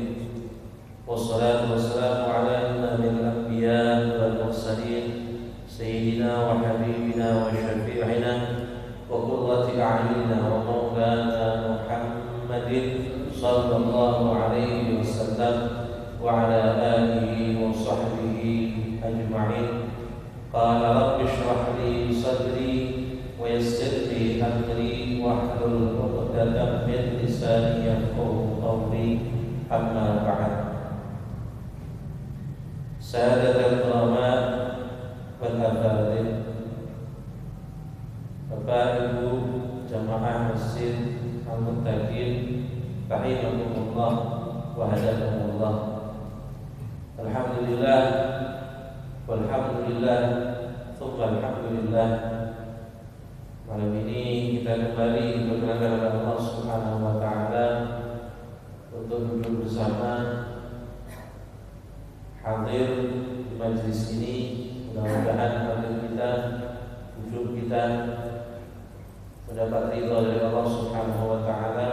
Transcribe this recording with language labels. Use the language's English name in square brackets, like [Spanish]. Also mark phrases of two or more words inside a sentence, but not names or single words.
[Arabic] والصلاة والسلام على إمام الأنبياء والمرسلين سيدنا وحبيبنا وشفيعنا وقرة أعيننا ومولانا محمد صلى الله عليه وسلم وعلى آله وصحبه أجمعين. قال رب اشرح لي صدري ويسر لي أمري واحلل عقدة من لساني يفقهوا قولي. أما بعد. سادات العلماء والأفاضل, [Indonesian] Bapak Ibu jamaah Masjid Al-Muttaqin [Arabic] رحمكم الله وهداكم الله. الحمد لله والحمد لله ثم الحمد لله. [Indonesian] Malam ini kita kembali diperkenankan oleh Allah [Arabic] سبحانه وتعالى [Indonesian] untuk duduk bersama, hadir di majelis ini. Mudah-mudahan hadir kita, wujud kita mendapat ridha dari Allah [Arabic] سبحانه وتعالى.